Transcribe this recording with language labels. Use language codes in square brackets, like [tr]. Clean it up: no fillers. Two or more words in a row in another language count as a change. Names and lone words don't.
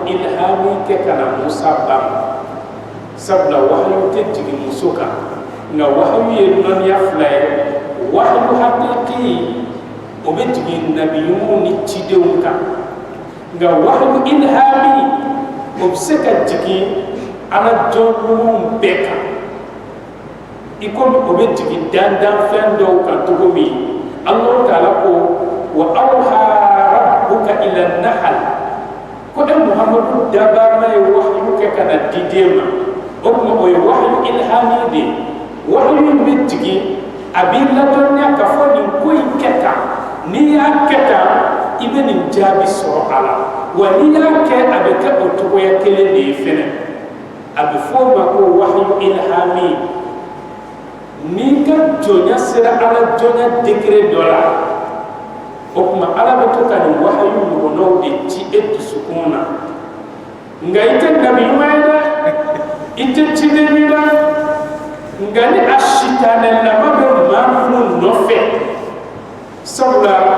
[bm] ilhami kɛ ka na Musa ba ma sabula wahyu tɛ jigin muso kan nka wahyu ye nɔniya fila ye [ar] وحي حقيقي [bm] o bɛ jigin nabiyumu ni cidenw kan nka [ar] وحي إلهامي [bm] o bɛ se ka jigin ala jɔn ɲumanw bɛɛ kan i komi o bɛ jigin dandanfɛn dɔw kan cogo min Allah Ta'ala ko [ar] وأوحى ربك إلى النحل [bm] ko e Muhammadu dabama ye wahyu kɛ ka na di den ma o kuma o ye [ar] وحي إلهامي [bm] de wahyu bɛ jigin a b'i ladɔnniya ka fɔ nin ko in kɛ tan n'i y'a kɛ tan i bɛ nin jaabi sɔrɔ a la wa n'i y'a kɛ a bɛ kɛ o cogoya kelen de ye fɛnɛ a bɛ fɔ o ma ko [ar] وحي إلهامي [bm] n'i ka jɔnya sera ala jɔnya degré dɔ la o kuma ala bɛ to ka nin wahyu ɲɔgɔnnaw de ci e dusukun na nka i tɛ nabi ɲuman ye dɛ i tɛ ciden ye dɛ nka ni a sitanɛ lama bɛ maa minnu nɔfɛ sabula